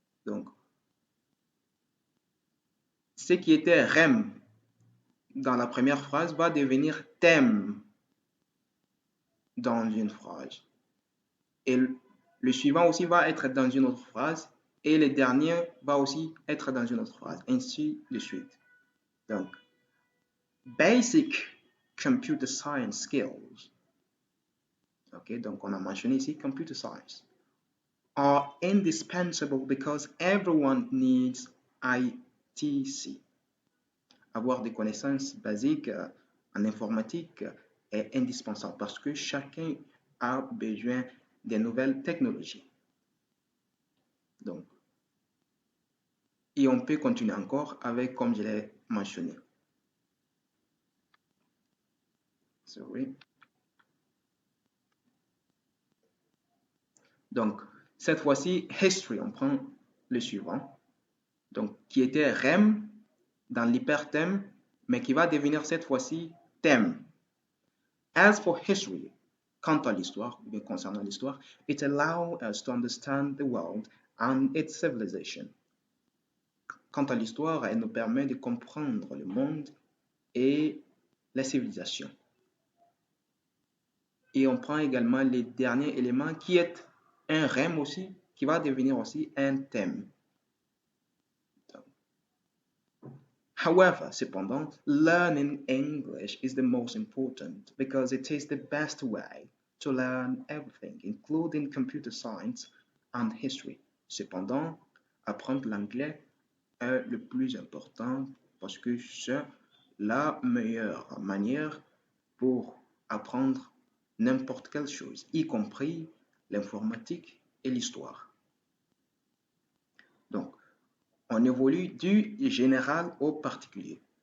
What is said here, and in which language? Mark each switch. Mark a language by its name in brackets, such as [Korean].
[French] Donc, ce qui était REM dans la première phrase va devenir thème dans une phrase. Et le suivant aussi va être dans une autre phrase. Et le dernier va aussi être dans une autre phrase. Ainsi de suite. [English] Donc, basic computer science skills. [French] OK, donc on a mentionné ici computer science. [English] Are indispensable because everyone needs ITC. [French] Avoir des connaissances basiques en informatique est indispensable parce que chacun a besoin des nouvelles technologies. Donc, et on peut continuer encore avec, comme je l'ai mentionné. [English] Sorry. [French] Donc, cette fois-ci, history, on prend le suivant. Donc, qui était REM dans l'hyperthème, mais qui va devenir cette fois-ci thème. [English] As for history, [French] quant à l'histoire, ou bien concernant l'histoire, [English] it allows us to understand the world and its civilization. [French] Quant à l'histoire, elle nous permet de comprendre le monde et les civilisations. Et on prend également le dernier élément qui est un rème aussi, qui va devenir aussi un thème. [English] However, [French] cependant, [English] learning English is the most important because it is the best way to learn everything, including computer science and history. [French] Cependant, apprendre l'anglais est le plus important parce que c'est la meilleure manière pour apprendre n'importe quelle chose, y compris l'informatique et l'histoire. Donc, on évolue du général au particulier.